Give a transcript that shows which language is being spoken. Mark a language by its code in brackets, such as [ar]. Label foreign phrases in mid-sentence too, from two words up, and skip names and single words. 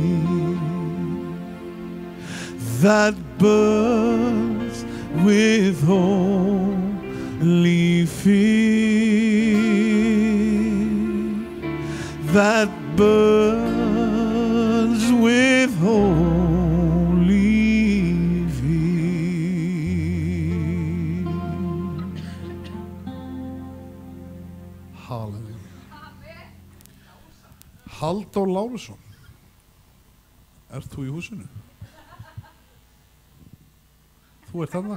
[en] that burns with holy fear, that burns with holy fear. Halleluja. [is] Halldór Lárusson, ert þú í húsinu? Þú ert þarna?